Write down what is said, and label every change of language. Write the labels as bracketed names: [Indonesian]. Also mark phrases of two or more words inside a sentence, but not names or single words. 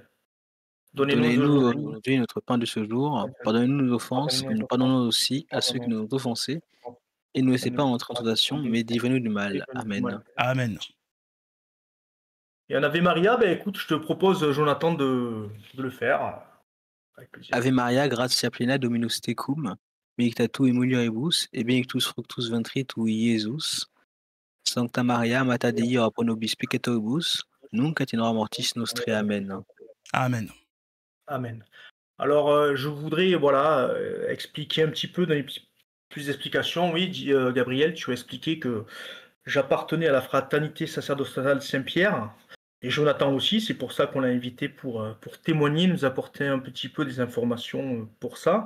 [French] Donnez-nous aujourd'hui notre pain de ce jour. Pardonnez-nous nos offenses, et nous pardonnons aussi à ceux qui nous ont offensés. Et ne nous laissez pas entrer en tentation, mais délivrez-nous du mal. Amen. Amen. Et en Ave Maria, écoute, je te propose, Jonathan, de le faire. Avec plaisir. [Latin] Ave Maria, gratia plena, Dominus tecum, benedicta tu in mulieribus, et benedictus fructus ventris tui, Iesus. Sancta Maria, Mater Dei, ora pro nobis peccatoribus, nunc et in hora mortis nostre. Amen. Amen. Amen. [French] Alors, je voudrais expliquer un petit peu, donner plus d'explications. Oui, Gabriel, tu as expliqué que j'appartenais à la fraternité sacerdotale Saint-Pierre, et Jonathan aussi. C'est pour ça qu'on l'a invité pour témoigner, nous apporter un petit peu des informations pour ça.